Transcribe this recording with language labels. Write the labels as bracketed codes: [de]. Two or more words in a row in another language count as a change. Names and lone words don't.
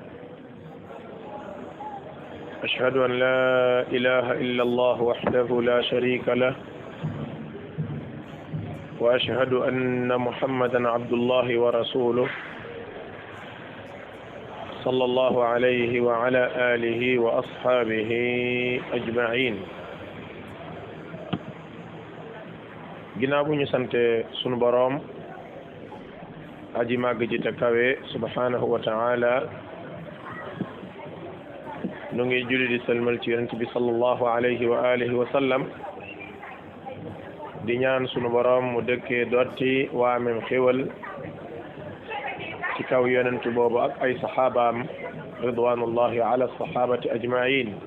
[ar] أشهد أن لا إله إلا الله وحده لا شريك له، وأشهد أن محمدا عبد الله ورسوله صلى الله عليه وعلى آله وأصحابه أجمعين. [wo] ginnaaw bu ñu sante sunu boroom aji màgg ji te kawe [ar] سبحانه وتعالى, [wo] nu ngi julli di salmal ci yonent bi [ar] صلى الله عليه وعلى آله وسلم, [wo] di ñaan sunu boroom mu dëkkee dotti waamem xéwal ci kaw yonent boobu ak ay saxaabaam [ar] رضوان الله على الصحابة أجمعين.